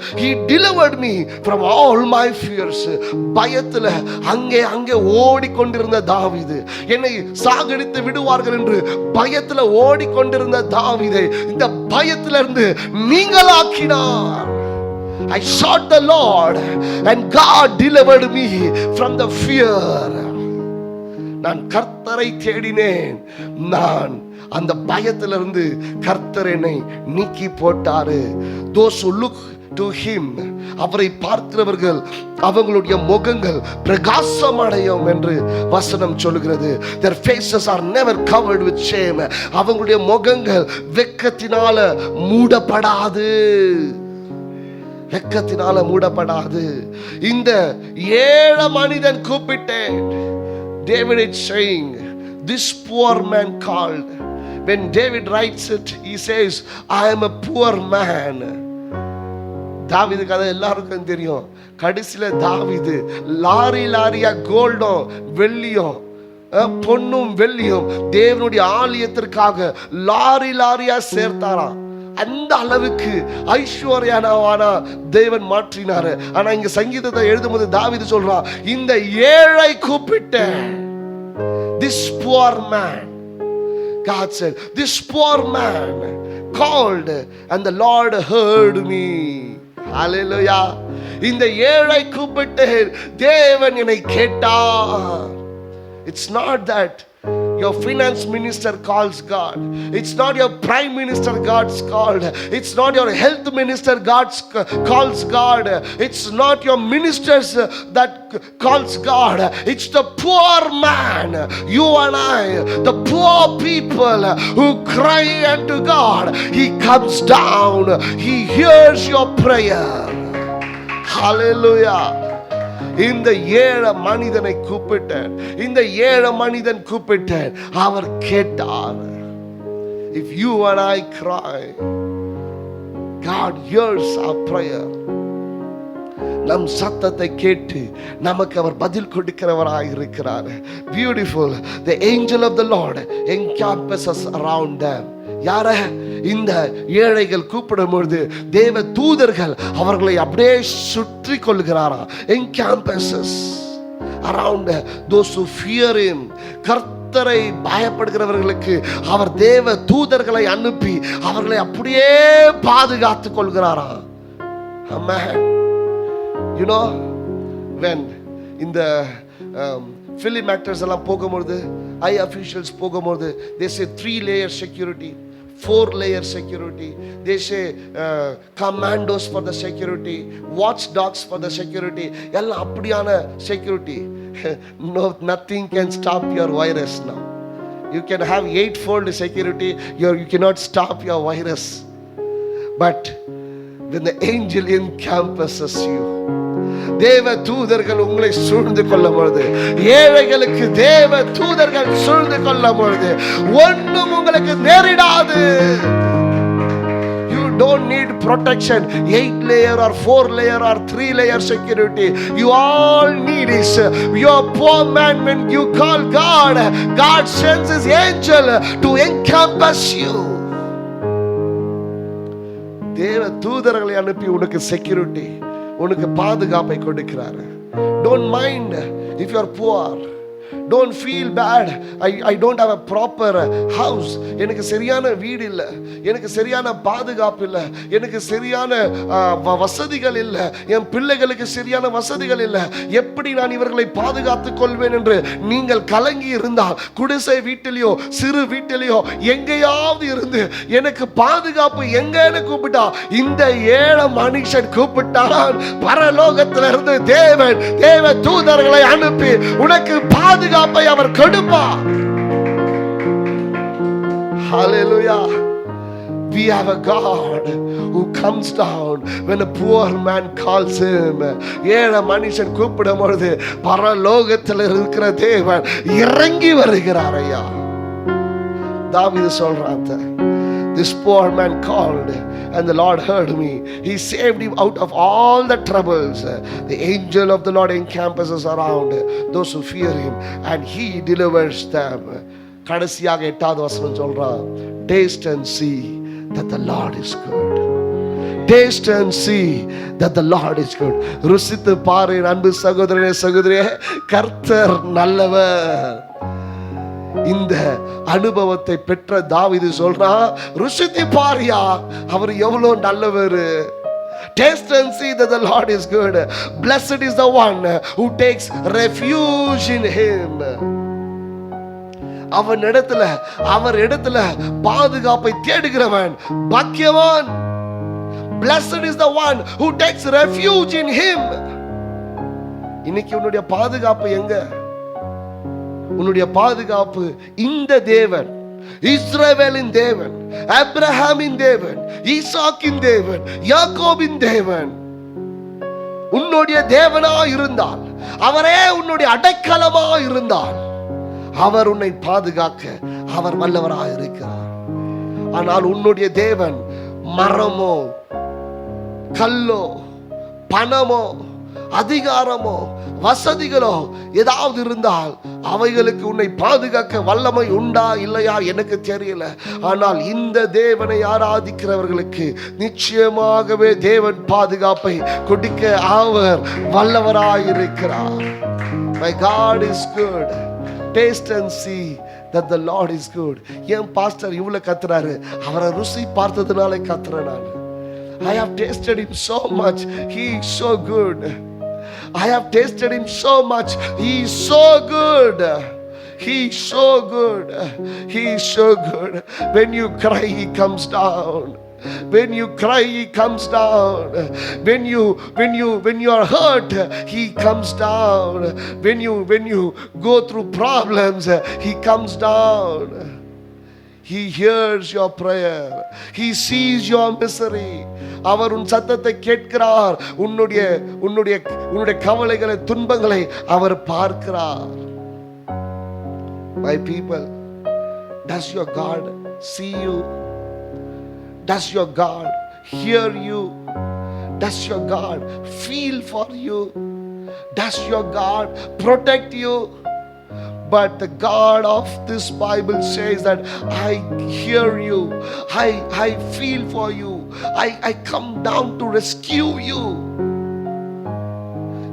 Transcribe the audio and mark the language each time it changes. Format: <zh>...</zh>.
<en>He delivered me from all my fears.</en> <ta>பயத்துல அங்கே ஓடிக்கொண்டிருந்த தாவீது, என்னை சாகடித்து விடுவார்கள் என்று பயத்துல ஓடிக்கொண்டிருந்த தாவீதை இந்த பயத்திலிருந்து நீங்களாக்கினார்.</ta> <en>I sought the Lord and God delivered me from the fear.</en> <ta>நான் கர்த்தரை தேடினேன், நான் அந்த பயத்திலிருந்து கர்த்தர் என்னை நீக்கி போட்டாரு.</ta> <en>Those who look to him,</en> <ta>அவரை பார்க்கிறவர்கள் அவங்களுடைய முகங்கள் பிரகாசம் அடையும் என்று வசனம் சொல்கிறது.</ta> <en>Their faces are never covered with shame.</en> <ta>அவங்களுடைய முகங்கள் வெட்கத்தினால மூடப்படாது, வெட்கத்தினால மூடப்படாது. இந்த ஏழை மனிதன் கூப்பிட்டேன்.</ta> <en>David is saying, this poor man called. When David writes it, he says, I am a poor man.</en> <ta>தாவீது கதை எல்லாருக்கும் தெரியும். கடைசியில தாவீது லாரியா கோல்டும் வெள்ளியும் பொன்னும் வெள்ளியும் தேவனுடைய ஆலயத்திற்காக லாரியா சேர்த்தாராம். அந்த அளவுக்கு ஐஸ்வர்யவானா தேவன் மாற்றினாரு. ஆனா இங்க சங்கீதத்தை எழுதும்போது தாவீது சொல்றான், இந்த ஏழை கூப்பிட்டேன்.</ta> <en>This poor man, God said, this poor man called and the Lord heard me. Hallelujah.</en> <ta>இந்த ஏழை கூப்பிட்டேன், தேவன் என்னை கேட்டார்.</ta> <en>It's not that your finance minister calls God. It's not your prime minister God's called. It's not your health minister God's calls God. It's not your ministers that calls God. It's the poor man, you and I, the poor people who cry unto God. He comes down, he hears your prayer. Hallelujah.</en> <ta>இந்த ஏழை மனிதனை கூப்பிட்டேன், இந்த ஏழை மனிதன் கூப்பிட்டேன், அவர் கேட்டார்.</ta> <en>If you and I cry, God hears our prayer.</en> <ta>நம் சத்தத்தை கேட்டு நமக்கு அவர் பதில் கொடுக்கிறவராய் இருக்கிறார்.</ta> <en>Beautiful. The angel of the Lord encompasses around them.</en> <ta>யார? இந்த ஏழைகள் கூப்பிடும் பொழுது தேவ தூதர்கள் அவர்களை அப்படியே சுற்றி கொள்கிறாராம்.</ta> <en>encompasses around those who fear him.</en> <ta>கர்த்தரை பயப்படுகிறவர்களுக்கு அவர் தேவ தூதர்களை அனுப்பி அவர்களை அப்படியே பாதுகாத்துக் கொள்கிறாராம்.</ta> <en>Amen. You know, when in the film actors</en> <ta>எல்லாம் போகும்போது,</ta> <en>high officials</en> <ta>போகும்போது,</ta> <en>they say 3-layer security, 4-layer security. They say commandos for the security, watchdogs for the security.</en> <ta>எல்லாம் அப்படியான security.</ta> <en>No, nothing can stop your virus now. You can have 8-fold security, you cannot stop your virus. But when the angel encompasses you,</en> <ta>தேவ தூதர்கள் உங்களை சூழ்ந்து கொள்ளும் பொழுது, ஏழைகளுக்கு தேவ தூதர்கள் சூழ்ந்து கொள்ளும் பொழுது ஒன்றும் உங்களுக்கு நேரிடாது.</ta> <en>You don't need protection, 8-layer or 4-layer or 3-layer security. You all need is your poor man. When you call God, God sends his angel to encompass you.</en> <ta>தேவ தூதர்களை அனுப்பி உனக்கு செக்யூரிட்டி, உனக்கு பாதுகாப்பை கொடுக்கிறார்.</ta> <en>Don't mind if you are poor. Don't feel bad. I don't have a proper house.</en> <ta>எனக்கு சரியான வீடு இல்லை, எனக்கு சரியான பாதுகாப்பு இல்லை, எனக்கு சரியான வசதிகள் இல்லை, என் பிள்ளைகளுக்கு சரியான வசதிகள் இல்லை, எப்படி நான் இவர்களை பாதுகாத்துக் கொள்வேன் என்று நீங்கள் கலங்கி இருந்தால், குடிசை வீட்டிலேயோ சிறு வீட்டிலேயோ எங்கேயாவது இருந்து எனக்கு பாதுகாப்பு எங்கன்னு கூப்பிட்டா, இந்த ஏழை மனுஷன் கூப்பிட்டான், பரலோகத்திலிருந்து தேவ தூதர்களை அனுப்பி உனக்கு பாதுகாப்பை அவர் கொடுப்பார்.</ta> <en>Hallelujah. We have a God who comes down when a poor man calls him.</en> <ta>ஏழை மனுஷன் கூப்பிடும் பொழுது பரலோகத்தில் இருக்கிற தேவன் இறங்கி வருகிறார். ஐயா, தாவீது சொல்றான்,</ta> <en>this poor man called and the Lord heard me. He saved him out of all the troubles. The angel of the Lord encampers around those who fear him and he delivers them.</en> <ta>கடைசியாக 8வது வசனம் சொல்றான்,</ta> <en>taste and see that the Lord is good. Taste and see that the Lord is good.</en> <ta>ருசித்து பாரு அன்பு சகோதரனே சகோதரியே, கர்த்தர் நல்லவர். இந்த அனுபவத்தை பெற்ற தாவீது சொல்றான், ருசித்து பாரியா அவர் எவ்வளவு நல்லவர்.</ta> <en>Taste and see that the Lord is good. Blessed is the one who takes refuge in him.</en> <ta>அவர் இடத்துல பாதுகாப்பை தேடுகிறவன் பாக்கியவான்.</ta> <en>Blessed is the one who takes refuge in him.</en> <ta>இன்னைக்கு உன்னுடைய பாதுகாப்பு எங்க? உன்னுடைய பாதுகாப்பு இந்த தேவன், இஸ்ரவேலின் தேவன், ஆபிரகாமின் தேவன், ஈசாக்கின் தேவன், யாக்கோபின் தேவன் உன்னுடைய தேவனா இருந்தால், அவரே உன்னுடைய அடைக்கலமா இருந்தால், அவர் உன்னை பாதுகாக்க அவர் வல்லவராக இருக்கிறார். ஆனால் உன்னுடைய தேவன் மரமோ கல்லோ பணமோ அதிகாரமோ வசதிகளோ ஏதாவது இருந்தால் அவைகளுக்கு உன்னை பாதுகாக்க வல்லமை உண்டா இல்லையா எனக்கு தெரியல. ஆனால் இந்த தேவனை ஆராதிக்கிறவர்களுக்கு நிச்சயமாகவே தேவன் பாதுகாப்பை கொடுக்க அவர் வல்லவராயிருக்கிறார்.</ta> <en>My God is good. Taste and see that the Lord is good.</en> <ta>ஏன் பாஸ்டர் இவ்வளவு கத்துறாரு? அவரை ருசி பார்த்ததுனால கத்துறேன் நான்.</ta> <en>I have tasted him so much. He is so good. I have tasted him so much. He is so good. He is so good. He is so good. When you cry, he comes down. When you cry, he comes down. When you are hurt, he comes down. When you go through problems, he comes down. He hears your prayer. He sees your misery.</en> <ta>அவர் உன் சத்தத்தை கேட்கிறார். உன்னுடைய கவலைகளை துன்பங்களை அவர் பார்க்கிறார்.</ta> <en>My people, does your God see you? Does your God hear you? Does your God feel for you? Does your God protect you? But the God of this Bible says that I hear you, I feel for you, I come down to rescue you.</en>